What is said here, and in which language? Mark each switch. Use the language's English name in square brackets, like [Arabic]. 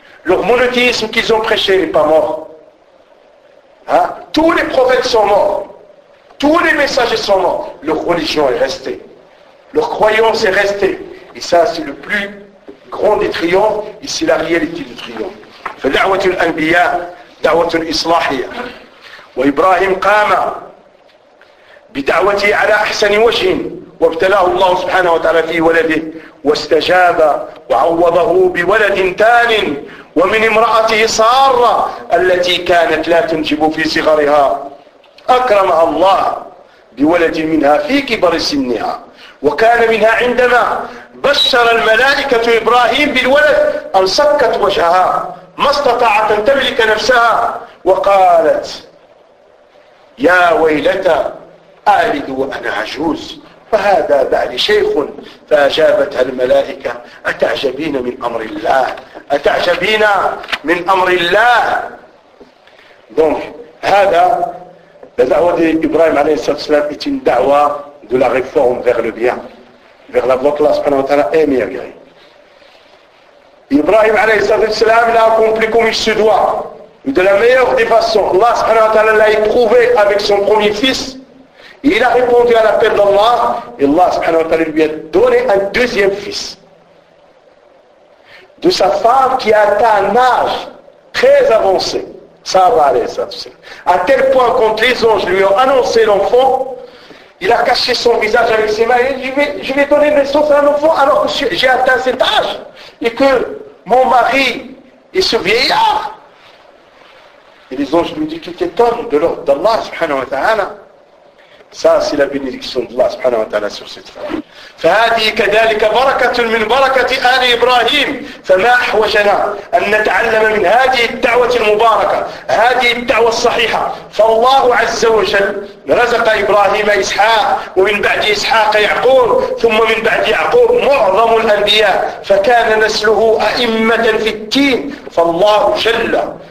[French] Leur monothéisme qu'ils ont prêché n'est pas mort. Hein? Tous les prophètes sont morts. Tous les messagers sont morts. Leur religion est restée. Leur croyance est restée. Et ça, c'est le plus grand des triomphes, et c'est la réalité du triomphe. [Arabic] Fada'watul anbiya, دعوة إصلاحية وإبراهيم قام بدعوته على أحسن وجه وابتلاه الله سبحانه وتعالى في ولده واستجاب وعوضه بولد تال ومن امرأته سارة التي كانت لا تنجب في صغرها أكرمها الله بولد منها في كبر سنها وكان منها عندما بشر الملائكة إبراهيم بالولد أن سكت وجهها ما استطاعت أن تملك نفسها وقالت يا ويلتى أألد وأنا عجوز فهذا بعلي شيخ. فأجابتها الملائكة: أتعجبين من أمر الله؟ أتعجبين من أمر الله؟ دونك هذا إبراهيم عليه الصلاة والسلام إتين دعوة [French] de la réforme vers le bien, vers la voie que l'Allah subhanahu wa ta'ala aime et agrée. Ibrahim [Arabic] alayhi salam [French] l'a accompli comme il se doit, de la meilleure des façons. Allah [Arabic] subhanahu wa ta'ala [French] l'a éprouvé avec son premier fils, et il a répondu à l'appel d'Allah, et Allah subhanahu wa ta'ala lui a donné un deuxième fils. De sa femme qui a atteint un âge très avancé, Sarah [Arabic] alayhi salam, [French] à tel point quand les anges lui ont annoncé l'enfant, il a caché son visage avec ses mains. Je vais donner naissance à un enfant alors que j'ai atteint cet âge et que mon mari est ce vieillard. Et les anges lui disent: tu t'étonnes de l'ordre d'Allah [Arabic] subhanahu wa ta'ala? [French] Ça, c'est la bénédiction d'Allah [Arabic] subhanahu wa ta'ala [French] sur cette femme. [Arabic] فهذه كذلك بركة من بركة آل إبراهيم فما أحوجنا أن نتعلم من هذه الدعوة المباركة هذه الدعوة الصحيحة فالله عز وجل رزق إبراهيم إسحاق ومن بعد إسحاق يعقوب ثم من بعد يعقوب معظم الأنبياء فكان نسله أئمة في الدين فالله جل